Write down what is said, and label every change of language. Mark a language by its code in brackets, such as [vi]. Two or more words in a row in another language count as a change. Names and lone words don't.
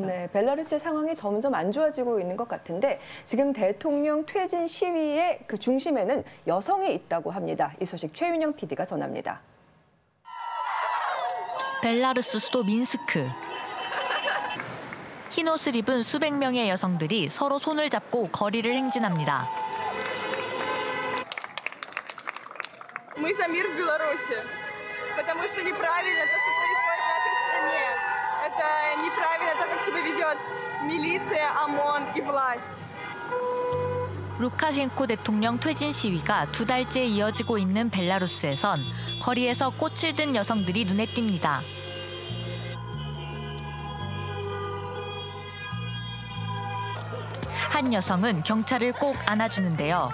[ko] 네, 벨라루스의 상황이 점점 안 좋아지고 있는 것 같은데 지금 대통령 퇴진 시위의 그 중심에는 여성이 있다고 합니다. 이 소식 최윤영 PD가 전합니다. 벨라루스 수도 민스크. 흰 옷을 입은 수백 명의 여성들이 서로 손을 잡고 거리를 행진합니다. [ru] Мы за мир в Беларуси, потому что неправильно то, что происходит в нашей стране. Это неправильно то, как себя ведет милиция, ОМОН и власть. [ko] 루카셴코 대통령 퇴진 시위가 2달째 이어지고 있는 벨라루스에선 거리에서 꽃을 든 여성들이 눈에 띕니다. 한 여성은 경찰을 꼭 안아주는데요.